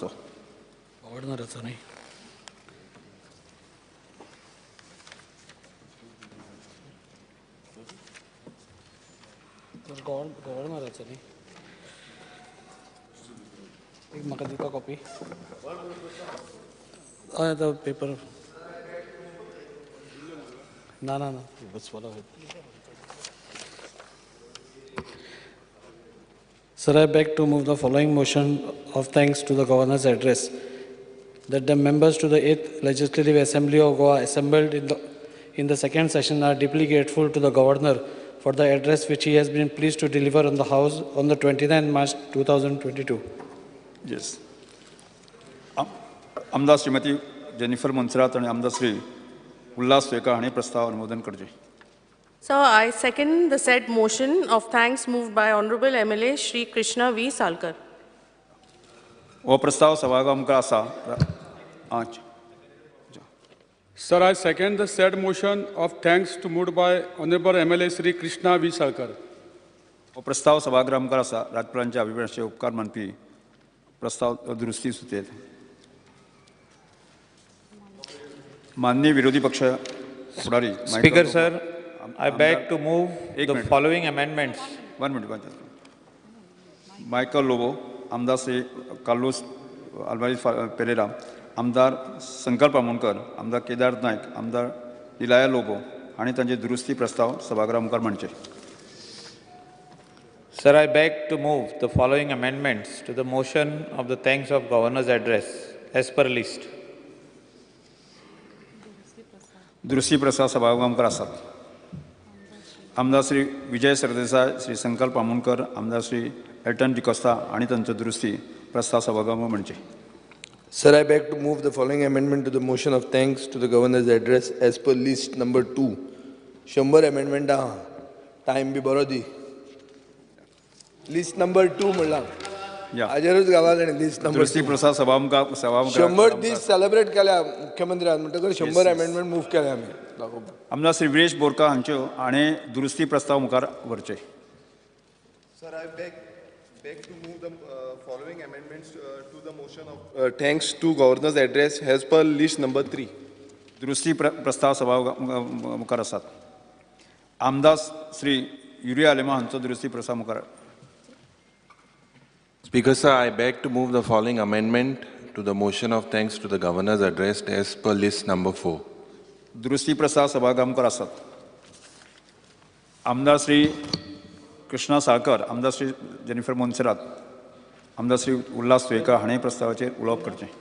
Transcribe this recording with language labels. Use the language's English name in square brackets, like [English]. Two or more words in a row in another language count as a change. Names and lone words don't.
[Konkani] गव्हर्नराचो न्ही. गव्हर्नराचो न्ही. एक म्हाका दिता कॉपी. हय तो पेपर ना ना ना बस [English] follow it. Sir, I beg to move the following motion of thanks to the Governor's address, that the members to the 8th Legislative Assembly of Goa assembled in the second session are deeply grateful to the Governor for the address which he has been pleased to deliver on the House on the 29th March 2022. Yes. [Konkani] आमदार श्रीमती जेनिफर मोन्सेरात आणि आमदार श्री उल्हास वेका हांणी प्रस्ताव अनुमोदन करचे. [English] So I second the said motion of thanks moved by Honorable MLA Shri Krishna V. Salkar. [Konkani] हो प्रस्ताव सभाघर मुखार आसा. [English] Sir, I second the said motion of thanks to moved by Honorable MLA Shri Krishna V. Salkar. [Konkani] हो प्रस्ताव सभाघरा मुखार आसा. राज्यपालांच्या अभिभाशणाचे उपकार मानपी प्रस्ताव दुरुस्ती सुचयत. माननीय विरोधी पक्ष फुडारी. [English] Speaker sir, I beg to move the following amendments. 1 minute. [Konkani] मायकल लोबो, आमदार श्री कार्लोस आल्वारीज पेरेरा, आमदार संकल्प आमोणकर, आमदार केदार नायक, आमदार इलाया लोबो हांणी तांचे दुरुस्ती प्रस्ताव सभाघरा मुखार मांडचे. [English] Sir, I beg to move the following amendments to the motion of the thanks of Governor's address as per list. [Konkani] दुरुस्ती प्रस्ताव सभाघरा मुखार आसात. आमदार श्री विजय सरदेसाय, श्री संकल्प आमोणकर, आमदार श्री एल्टन डिकोस्ता हांणी तांचो दुरुस्ती प्रस्ताव सभाघरा मुखार मांडचे. [English] Sir, I beg to move the following amendment to the motion of thanks to the Governor's address as per list number 2. [Konkani] 100 amendment आहा. Time बी बरो दी. [English] List number 2 [Konkani] म्हणला. हाजेरूच घाला ताणें [English] list number 2. [Konkani] दुरुस्ती प्रस्ताव सभामुखार 100 दीस सेलिब्रेट केल्या मुख्यमंत्र्यान म्हणटकर 100 amendment मूव केल्या आमी. आमदार श्री विरेश बोरकार हांच्यो हांणी दुरुस्ती प्रस्ताव मुखार व्हरचे. [English] Sir, I beg to move the following amendments to the motion of thanks to Governor's address as per list number 3. [Konkani] दुरुस्ती प्रस्ताव सभा मुखार आसात. आमदार श्री युरिया आलेमा हांचो दुरुस्ती प्रस्ताव मुखार. [English] Speaker sir, I beg to move the following amendment to the motion of thanks to the Governor's address as per list number 4. [Konkani] दुरुस्ती प्रस्ताव सभाघरा मुखार आसात. आमदार श्री कृष्णा साळकर, आमदार श्री जेनिफर मोन्सेरात, आमदार श्री उल्हास वेका हांणी प्रस्तावाचेर उलोवप करचें.